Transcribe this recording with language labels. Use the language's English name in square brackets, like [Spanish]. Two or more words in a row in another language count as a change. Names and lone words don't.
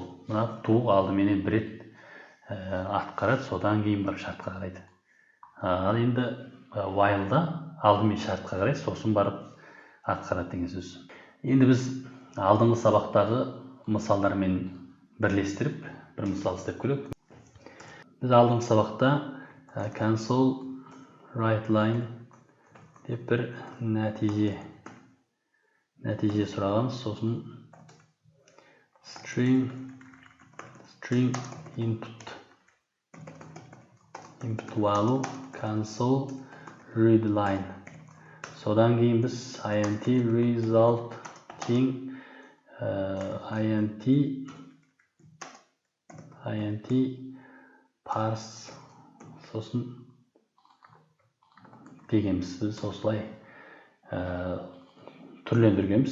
[Kazakh] Мына do алдымен бір рет атқарады, содан кейін барып шартқа қарайды. Ал енді while'да алдымен шартқа қарайды, сосын барып атқарады деген сөз. Енді біз алдыңғы сабақтағы мысалдармен бірлестіріп бір мысал істеп көрейік. Біз алдыңғы сабақта [English] console write line [Kazakh] деп бір нәтиже сұрағанбыз. [English] Сосын string input input value cancel read line. Содан кейін біз int result тең int parse [Kazakh] сосын дегенбіз. Біз осылай түрлендіргенбіз.